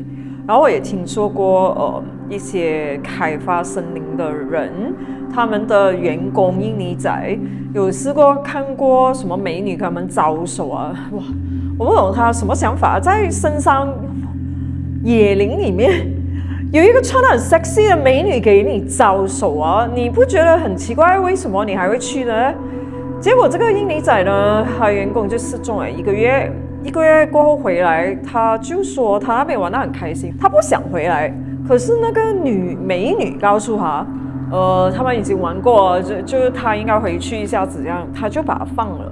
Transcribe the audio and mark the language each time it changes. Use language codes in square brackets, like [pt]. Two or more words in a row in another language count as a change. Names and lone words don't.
[zh] 然後我也聽說過一些開發森林的人，他們的員工印尼仔有試過看過什麼美女跟他們招手啊，哇，我不懂他什麼想法，在深山野林裡面有一個穿得很 sexy 的美女給你招手啊，你不覺得很奇怪？為什麼你還會去呢？結果這個印尼仔呢，他員工就失蹤了一個月過後回來，他就說他那邊玩得很開心，他不想回來。可是那個美女告訴他，他們已經玩過了，就是他應該回去一下子，這樣他就把他放了。